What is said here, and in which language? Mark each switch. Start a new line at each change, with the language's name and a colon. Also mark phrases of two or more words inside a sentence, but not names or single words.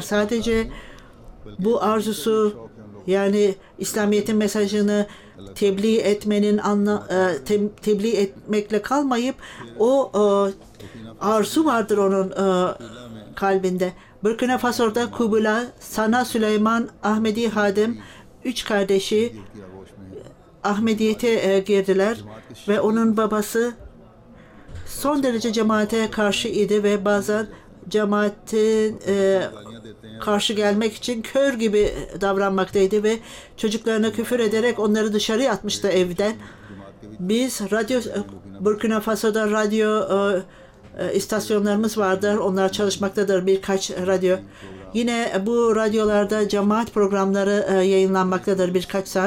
Turkish: Sadece bu arzusu, yani İslamiyet'in mesajını tebliğ etmenin tebliğ etmekle kalmayıp o arzu vardır onun kalbinde. Burkina Faso'da Kubula, Sana Süleyman, Ahmedi Hadim, 3 kardeşi
Urdu: کی آغوش میں
Turkish: Ahmediyete girdiler ve onun babası son derece cemaate karşı idi ve bazen cemaatin
Urdu: گالیاں دیتے ہیں
Turkish: karşı gelmek için kör gibi davranmaktaydı ve çocuklarına küfür ederek onları dışarıya atmıştı evden. Biz Burkina Faso'da radyo istasyonlarımız vardır. Onlar çalışmaktadır, birkaç radyo. Yine bu radyolarda cemaat programları yayınlanmaktadır birkaç saat.